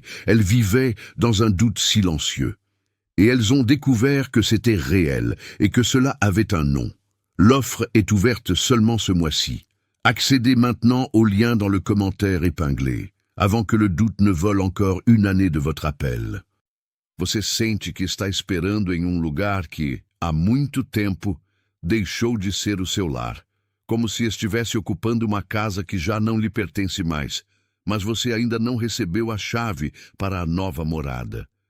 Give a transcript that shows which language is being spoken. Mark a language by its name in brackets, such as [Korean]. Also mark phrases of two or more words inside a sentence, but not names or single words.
[French] Elles vivaient dans un doute silencieux. Et elles ont découvert que c'était réel et que cela avait un nom. L'offre est ouverte seulement ce mois-ci. Accédez maintenant au lien dans le commentaire épinglé, avant que le doute ne vole encore une année de votre appel. [Portuguese] Você sente que está esperando em um lugar que, há muito tempo, deixou de ser o seu lar, como se estivesse ocupando uma casa que já não lhe pertence mais, mas você ainda não recebeu a chave para a nova morada.